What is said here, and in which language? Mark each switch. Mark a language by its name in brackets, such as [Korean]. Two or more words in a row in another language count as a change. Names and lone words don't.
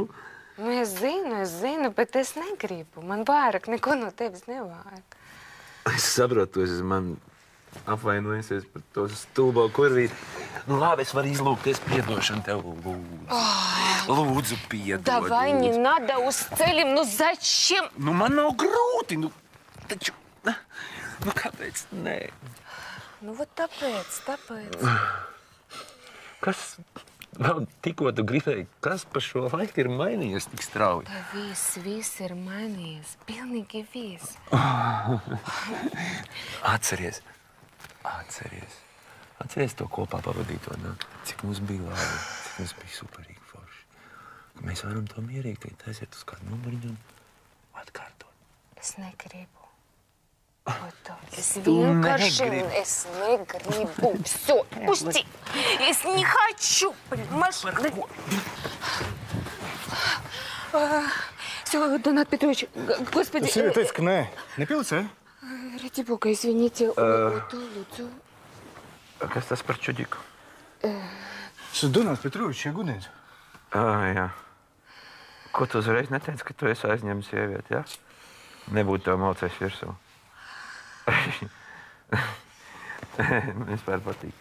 [Latvian] Nu, es zinu, bet es negribu. Man vairāk neko no tevis nevajag. Es saprotu, es man apvainojusies par to stulbo kurvīti. Nu, labi, es varu izlūgties piedošanu tev, lūdzu. Lūdzu, piedod. [Russian] Давай, не надо, устелим, ну зачем? [Latvian] Nu, man nav grūti, nu, taču, nu, kāpēc nē? Nu, вот tāpēc. Kas vēl tikko tu gribēji, kas pa šo laiku ir mainījies tik strauji? Tā viss ir mainījies, pilnīgi viss. Atceries to kopā pavadīto nakti, cik mums bija labi, cik mums bija superīgi forši. Mēs varam to mierīgi teikt, aiziet uz kādu numuriņu un atkārtot. Es negribu. Es vienkārši negribu. [Russian] Всё, пусти. Es не хочу, понимаешь? Всё, Донат Петрович, господи... [Latvian] Сīvi teica, ka nē. Nepilcē? [Russian] Ради бога, извините. [Latvian] Lūdzu. Kas tas par čudiku? Tas ir Donāts Petrovičs, ja gudnieks. Jā. Ko tu uzreiz neteici, ka tu esi aizņēmis sievieti, jā? Nebūtu tev malcējis virsū. Man vispār patīk.